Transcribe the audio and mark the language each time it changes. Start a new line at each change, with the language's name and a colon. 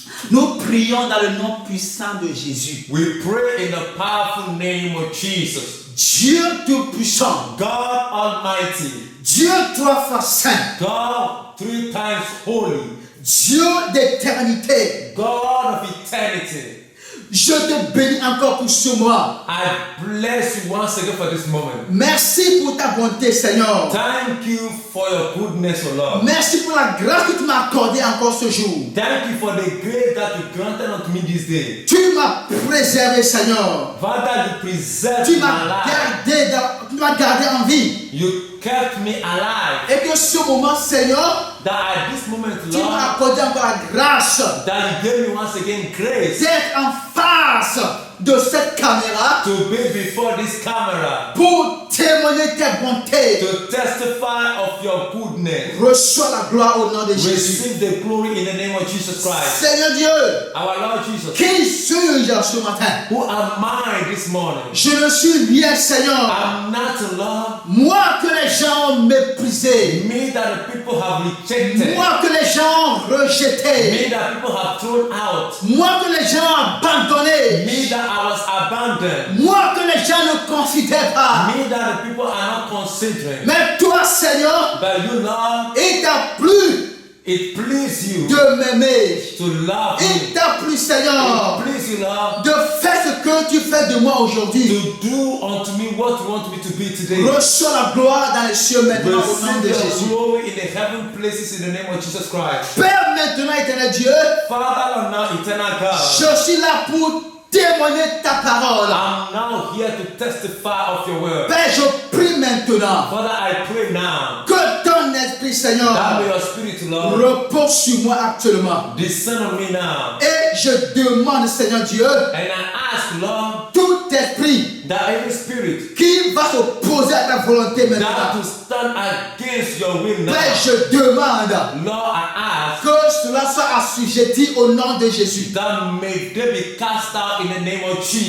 French: Nous prions dans le nom puissant de Jésus.
English: We pray in the powerful name of Jesus.
French: Dieu Tout-Puissant,
English: God Almighty,
French: Dieu trois fois saint,
English: God 3 times holy,
French: Dieu d'éternité,
English: God of eternity.
French: je te bénis encore pour ce mois.
English: I bless you once again for this moment.
French: Merci pour ta bonté, Seigneur.
English: Thank you for your goodness, O Lord.
French: Merci pour la grâce que tu m'as accordée encore ce jour.
English: Thank you for the grace that you granted unto me this day.
French: Tu m'as préservé, Seigneur.
English: Father, you preserved
French: Tu
English: my
French: m'as
English: life.
French: gardé en vie.
English: You kept me alive.
French: Et que ce moment, Seigneur,
English: That at this moment,
French: tu m'as
English: Lord,
French: accordé encore la grâce
English: that you gave me once again grace
French: d'être en face de cette caméra
English: to be before this camera,
French: pour témoigner tes bontés.
English: to testify of your goodness.
French: Reçois la gloire au nom de Jésus.
English: Receive the glory in the name of Jesus Christ.
French: Seigneur Dieu,
English: Our Lord Jesus.
French: qui suis-je ce matin?
English: Who am I this morning?
French: Je ne suis rien, Seigneur.
English: I'm not Lord.
French: Moi que les gens ont méprisé.
English: Me that the people have rejected.
French: Moi que les gens ont rejeté.
English: Me that people have thrown out.
French: Moi que les gens ont abandonné.
English: Me that I was abandoned.
French: Moi que les gens ne considèrent pas.
English: Me that the people are not considering.
French: Mais toi, Seigneur,
English: But you, Lord,
French: il t'a plu
English: it please you
French: de m'aimer.
English: to love
French: Il
English: me.
French: t'a plu, Seigneur,
English: It please you, Lord,
French: de faire ce que tu fais de moi aujourd'hui.
English: to do unto me what you want me to be today.
French: Reçois la gloire dans les cieux maintenant au nom de
English: Receive your
French: Jésus.
English: glory in the heaven places in the name of Jesus Christ.
French: Père, maintenant, éternel Dieu,
English: Father, and now eternal God,
French: je suis là pour témoigner ta parole.
English: I'm now here to testify of your word.
French: Père, je prie maintenant
English: Father, I pray now
French: que ton esprit, Seigneur,
English: that may your spirit, Lord,
French: repose sur moi actuellement.
English: descend on me now.
French: Et je demande, Seigneur Dieu,
English: And I ask, Lord,
French: tout esprit
English: that every spirit
French: qui va s'opposer à ta volonté
English: that
French: maintenant.
English: to stand against your will now,
French: Père, je demande
English: Lord, I ask
French: que cela soit assujetti au nom de Jésus.
English: that may they be cast out in the name of Jesus.